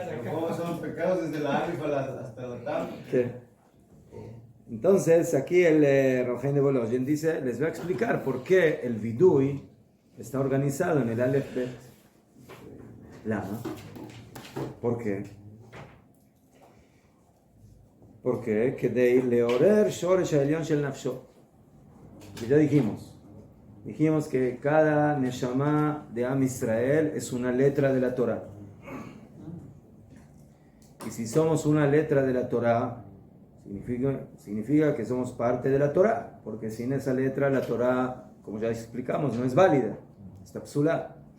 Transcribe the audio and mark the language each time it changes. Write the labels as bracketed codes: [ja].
[es] ¿Cómo son los pecados desde la alif hasta la tab? Sí. Entonces, aquí el Rojen de Bologen dice, les voy a explicar por qué el Vidui está organizado en el Aleph Bet Lama. ¿Por qué? Porque [he] כדי לעורר שורש העליון של נפשו. [es] Y ya dijimos que cada neshama de Am Israel es una letra de la Torah. Y si somos una letra de la Torah, significa que somos parte de la Torah, porque sin esa letra la Torah, como ya explicamos, no es válida, está psulá.